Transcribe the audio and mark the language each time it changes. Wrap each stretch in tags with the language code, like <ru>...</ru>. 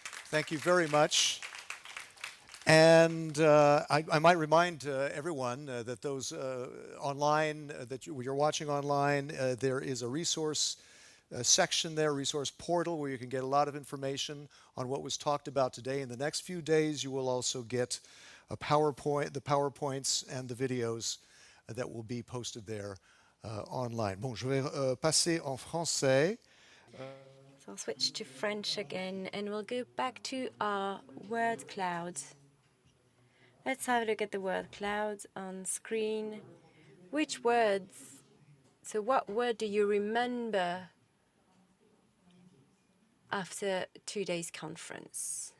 <en>Thank you very much. And I might remind everyone that those online, that you're watching online, there is a resource section there, resource portal, where you can get a lot of information on what was talked about today. In the next few days, you will also get a PowerPoint, the PowerPoints and the videos that will be posted there online.</en> <fr>Bon, je vais passer en français.</fr> <en>So I'll switch to French again, and we'll go back to our word clouds. Let's have a look at the word clouds on screen. Which words, so what word do you remember after 2 days conference?</en>